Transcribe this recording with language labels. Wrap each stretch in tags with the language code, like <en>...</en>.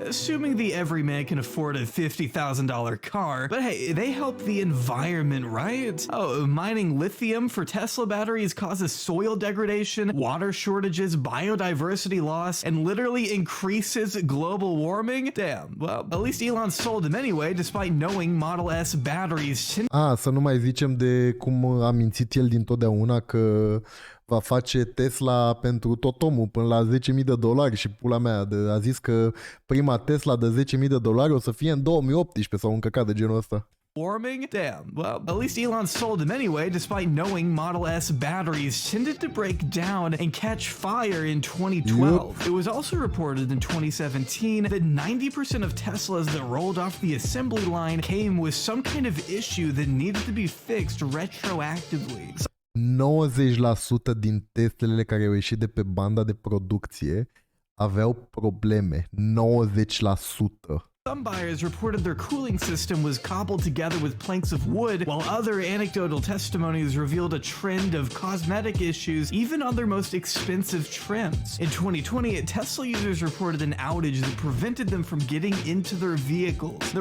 <en>Assuming the everyman can afford a $50,000 car, but hey, they help the environment, right? Oh, mining lithium for Tesla batteries causes soil degradation, water shortages, biodiversity loss, and literally increases global warming? Damn, well, at least Elon sold them anyway, despite knowing Model S batteries.</en> <ro>Să nu mai zicem de cum a mințit el dintotdeauna că va face Tesla pentru tot omul până la $10.000 și pula mea, a zis că prima Tesla de $10.000 o să fie în 2018 sau un căcat de genul ăsta.</ro> <en>Warming? Damn. Well, at least Elon sold them anyway, despite knowing Model S batteries tended to break down and catch fire in 2012. Yep. It was also reported in 2017 that 90% of Teslas that rolled off the assembly line came with some kind of issue that needed to be fixed retroactively.</en> <ro>90% din Teslele care au ieșit de pe banda de producție aveau probleme. 90%.</ro> <en>Some buyers reported their cooling system was cobbled together with planks of wood, while other anecdotal testimonies revealed a trend of cosmetic issues even on their most expensive trims. In 2020, Tesla users reported an outage that prevented them from getting into their vehicles.</en>